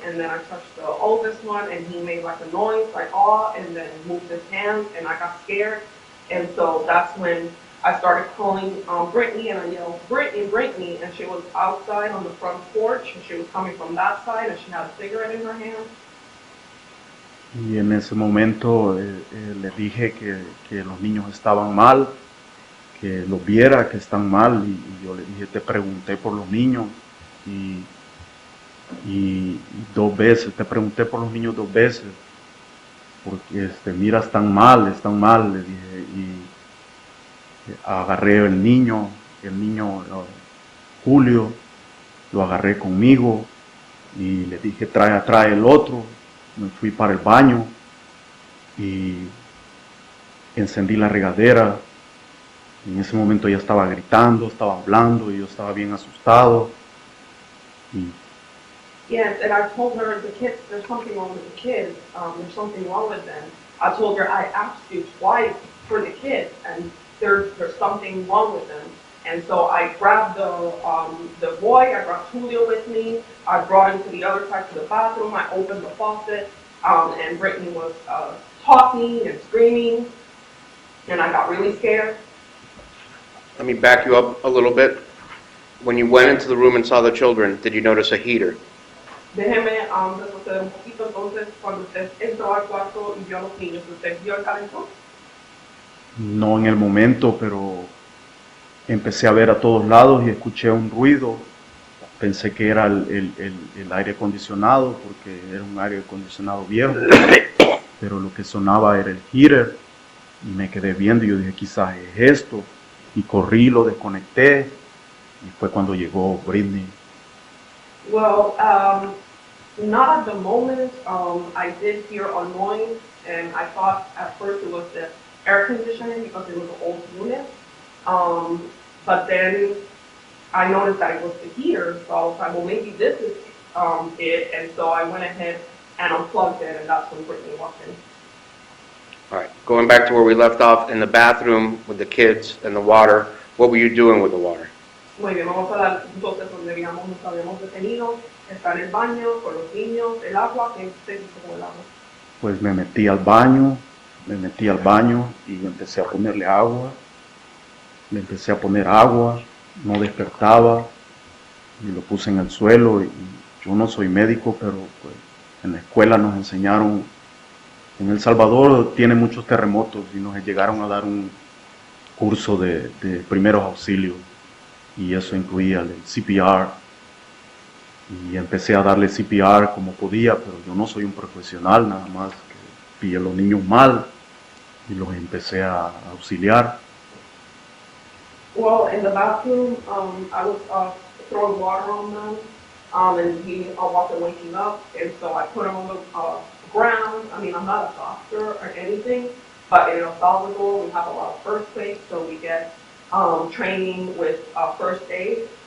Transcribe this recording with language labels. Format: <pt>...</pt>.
<en>And then I touched the oldest one, and he made like a noise, like awe, and then moved his hands, and I got scared. And so that's when I started calling Brittany, and I yelled, Brittany, Brittany, and she was outside on the front porch, and she was coming from that side, and she had a cigarette in her hand.</en> <es>Y en ese momento le dije que los niños estaban mal, que los viera, que están mal, y yo le dije, te pregunté por los niños, y 2 veces, te pregunté por los niños 2 veces, porque mira, están mal, le dije, y agarré el niño Julio, lo agarré conmigo, y le dije, trae el otro, me fui para el baño, y encendí la regadera. En ese momento ella estaba gritando, estaba hablando, y yo estaba bien asustado.</es> <en>Yes, and I told her, the kids, there's something wrong with the kids, there's something wrong with them. I told her, I asked you twice for the kids, and there's something wrong with them. And so I grabbed the boy, I brought Julio with me, I brought him to the other side to the bathroom, I opened the faucet, and Brittany was talking and screaming, and I got really scared. Let me back you up a little bit. When you went into the room and saw the children, did you notice a heater?</en> <es>Déjeme retroceder un poquito. Entonces, cuando usted entró al cuarto y vio a los niños, ¿usted vio el calentón? No en el momento, pero empecé a ver a todos lados y escuché un ruido. Pensé que era el aire acondicionado, porque era un aire acondicionado viejo, pero lo que sonaba era el heater, y me quedé viendo y yo dije, quizás es esto, y corrí, lo desconecté, y fue cuando llegó Britney.</es> <en>Well, not at the moment. I did hear a noise, and I thought at first it was the air conditioning because it was an old unit. But then I noticed that it was the heater, so I was like, well, maybe this is it. And so I went ahead and unplugged it, and that's when Brittany walked in. All right, going back to where we left off, in the bathroom with the kids and the water, what were you doing with the water?</en> <es>Muy bien, vamos a dar entonces donde nos habíamos detenido, está en el baño con los niños, el agua, ¿qué se hizo con el agua? Pues me metí al baño y empecé a ponerle agua, le empecé a poner agua, no despertaba, y lo puse en el suelo, y yo no soy médico, pero pues en la escuela nos enseñaron, en El Salvador tiene muchos terremotos, y nos llegaron a dar un curso de primeros auxilios, y eso incluía el CPR, y empecé a darle CPR como podía, pero yo no soy un profesional, nada más que pillé a los niños mal y los empecé a auxiliar.</es> <en>Well, in the bathroom, I was throwing water on them, and he wasn't waking up, and so I put him on the ground. I mean, I'm not a doctor or anything, but in El Salvador, we have a lot of first aid, so we get training with first aid.</en>